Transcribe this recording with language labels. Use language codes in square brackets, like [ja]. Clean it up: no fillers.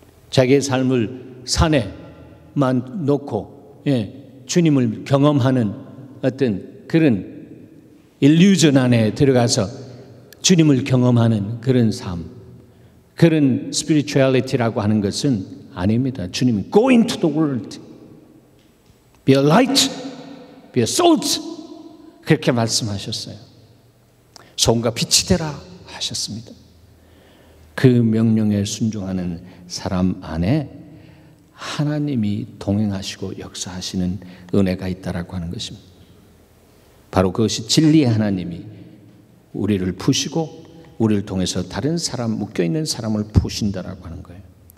[ko] 자기의 삶을 산에만 놓고 주님을 경험하는 어떤 그런 일루전 안에 들어가서 주님을 경험하는 그런 삶, 그런 스피리추얼리티라고 하는 것은 아닙니다. 주님이 [en] Go into the world, be a light, be a salt, [ko] 그렇게 말씀하셨어요. 소금과 빛이 되라 하셨습니다. 그 명령에 순종하는 사람 안에 하나님이 동행하시고 역사하시는 은혜가 있다라고 하는 것입니다. 바로 그것이 진리의 하나님이 우리를 푸시고 우리를 통해서 다른 사람, 묶여있는 사람을 푸신다라고 하는 거예요.